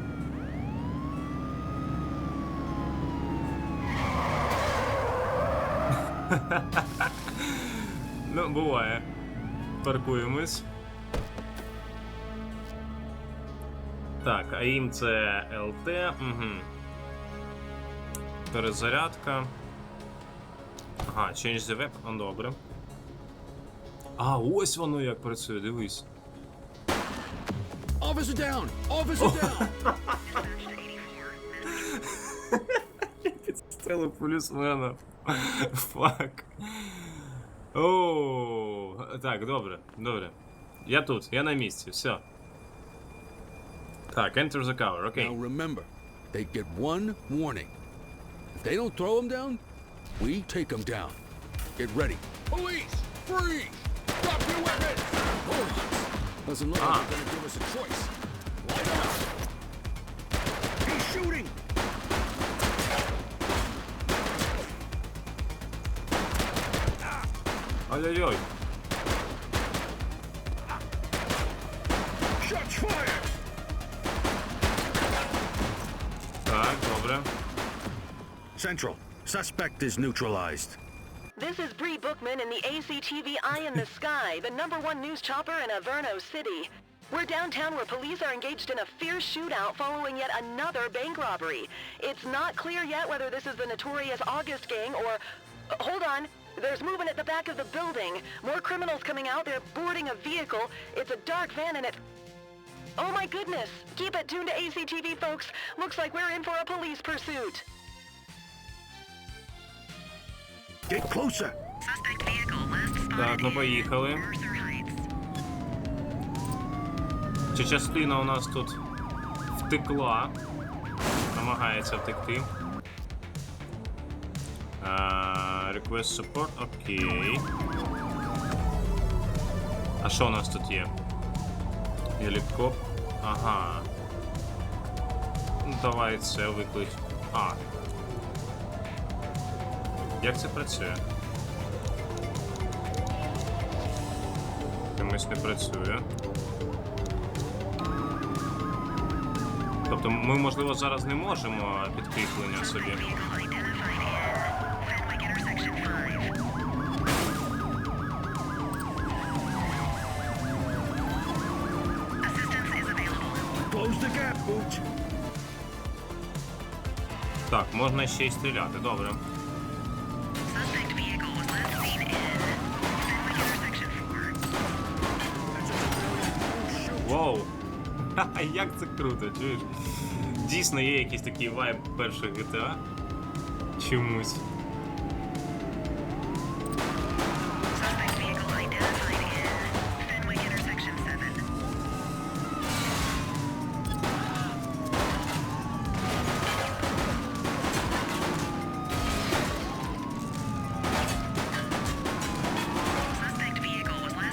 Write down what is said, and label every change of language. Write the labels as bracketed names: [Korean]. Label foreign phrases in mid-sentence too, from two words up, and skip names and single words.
[Ukrainian] Ну, буває. Паркуємось. Так, а їм це ЛТ. Угу. Перезарядка. Ага, [English] change the weapon, [Ukrainian] добре. А, ось воно як працює, дивись. [English] Officer down! Officer down! [Ukrainian] Підстрелив полісмена. Фак. Оу. Так, добре, добре. Я тут, я на місці, все. Так, [English] enter the cover, окей. Now remember, they get one warning. If they don't throw them down, we take them down. Get ready. Police! Freeze! Drop your weapons! Doesn't look like they're gonna give us a choice. Light them up! He's shooting! [Ukrainian] Ой-ой-ой. [English] Shots fired! [Ukrainian] Так, добре. [English] Central, suspect is neutralized. This is Bree Bookman in the ACTV Eye in the Sky, the #1 news chopper in Averno City. We're downtown where police are engaged in a fierce shootout following yet another bank robbery. It's not clear yet whether this is the notorious August gang or... hold on. There's movement at the back of the building. More criminals coming out. They're boarding a vehicle. It's a dark van and it... Oh my goodness! Keep it tuned to ACTV, folks. Looks like we're in for a police pursuit. Get closer. Suspect vehicle last spotted [Ukrainian] Так, ну поїхали. [English] Mercer Heights. [Ukrainian] Чи частина у нас тут втекла? Намагається втекти. [English] Request support, [Ukrainian] окей. А що у нас тут є? Гелікоптер. Ага. Ну, давай це виклич. А. Як це працює? Чомусь не працює. Тобто ми, можливо, зараз не можемо підкріплення собі. [English] Close the gap, Booch. [Ukrainian] Так, можна ще й стріляти, добре. [English] Suspect vehicle was last seen in Fenwick intersection 4. [Ukrainian] Воу! Ха-ха, як це круто, чуєш? Дійсно є якийсь такий вайб перших GTA. Чомусь. [English] Suspect vehicle identified in Fenwick intersection 7. Suspect vehicle was last